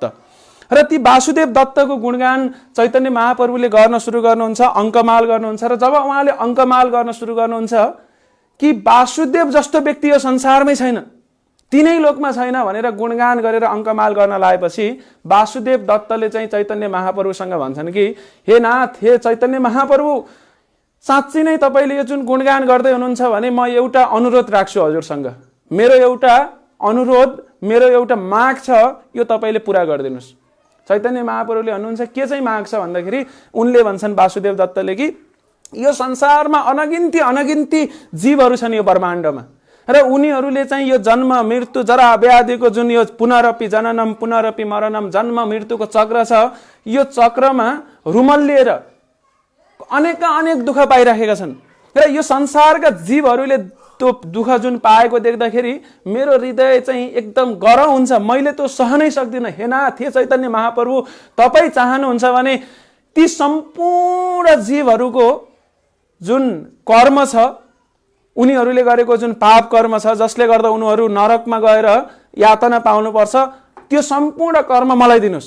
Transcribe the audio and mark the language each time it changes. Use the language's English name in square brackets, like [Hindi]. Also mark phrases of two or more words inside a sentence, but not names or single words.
[Nepali] र ती वासुदेव दत्तको गुणगान चैतन्य महाप्रभुले गर्न सुरु गर्नुहुन्छ, अङ्कमाल गर्नुहुन्छ। र जब उहाँले अङ्कमाल गर्न सुरु गर्नुहुन्छ कि वासुदेव जस्तो व्यक्ति यो संसारमै छैन, तिनै लोकमा छैन भनेर गुणगान गरेर अङ्कमाल गर्न लागेपछि वासुदेव दत्तले चाहिँ चैतन्य महाप्रभुसँग भन्छन् कि हे नाथ, हे चैतन्य महाप्रभु, साँच्चै नै तपाईँले यो जुन गुणगान गर्दै हुनुहुन्छ भने म एउटा अनुरोध राख्छु हजुरसँग। मेरो एउटा अनुरोध, मेरो एउटा माग छ, यो तपाईँले पुरा गरिदिनुहोस्। चैतन्य महाप्रभुले भन्नुहुन्छ के चाहिँ माग छ भन्दाखेरि उनले भन्छन् वासुदेव दत्तले कि यो संसारमा अनगिन्ती जीवहरू छन् यो ब्रह्माण्डमा र उनीहरूले चाहिँ यो जन्म मृत्यु जरा व्याधिको जुन यो [Sanskrit] पुनरपि जननम पुनरपि मरणम [Nepali] जन्म मृत्युको चक्र छ, यो चक्रमा रुमल्लिएर अनेक दुःख पाइराखेका छन्। र यो संसारका जीवहरूले त्यो दुःख जुन पाएको देख्दाखेरि मेरो हृदय चाहिँ एकदम गरौँ हुन्छ, मैले त्यो सहनै सक्दिनँ। हे नाथ, हे चैतन्य महाप्रभु, तपाईँ चाहनुहुन्छ भने ती सम्पूर्ण जीवहरूको जुन कर्म छ, उनीहरूले गरेको जुन पाप कर्म छ जसले गर्दा उनीहरू नरकमा गएर यातना पाउनुपर्छ, त्यो सम्पूर्ण कर्म मलाई दिनुहोस्।